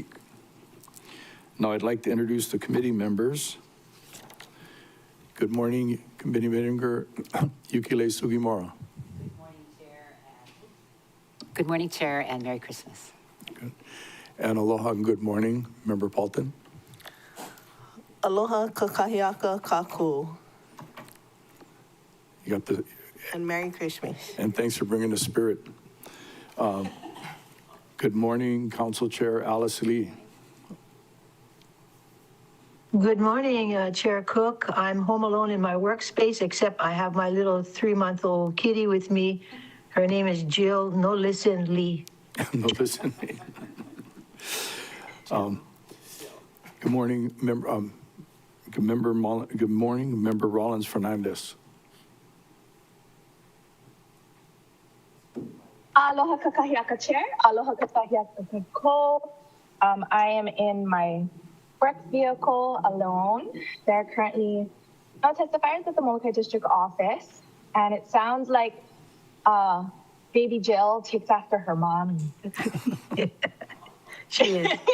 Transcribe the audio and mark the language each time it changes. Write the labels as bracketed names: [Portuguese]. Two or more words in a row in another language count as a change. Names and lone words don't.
[English] Now I'd like to introduce the committee members. Good morning, Committee Member Yukile Sugimura. Good morning, Chair, and Merry Christmas. Good. And aloha and good morning, Member Paulton. [Hawaiian] Aloha kakahiaka kaku. [English] You got the, and Merry Christmas. and thanks for bringing the spirit. Good morning, Council Chair Alice Lee. Good morning, Chair Cook. I'm home alone in my workspace, except I have my little 3-month-old kitty with me. Her name is Jill No Listen Lee. No, listen. Good morning, good morning, Member Rollins Fernandez. [Hawaiian] Aloha kakahiaka chair, aloha kakahiaka ko. [English] I am in my work vehicle alone. There are currently no testifiers at the Molokai District Office, and it sounds like baby Jill takes after her mom. She is.